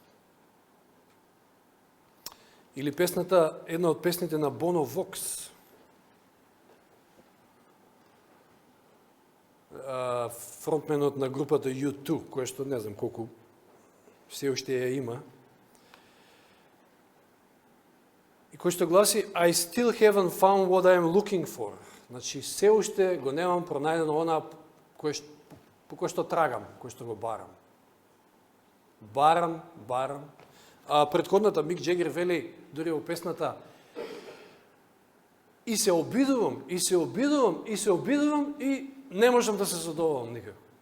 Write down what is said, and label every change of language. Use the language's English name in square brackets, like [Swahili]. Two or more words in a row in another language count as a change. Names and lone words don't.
[Macedonian] Или песната, една од песните на Боно Вокс, фронтменот на групата U2, која што не знам колку се уште ја има, и кој што гласи [English] I still haven't found what I am looking for. [Macedonian] Значи, се уште го немам пронајдено она по кој што трагам, кој што го барам. Барам. А претходната Мик Джегер вели, дури во песната, и се обидувам и не можам да се задоволам никако.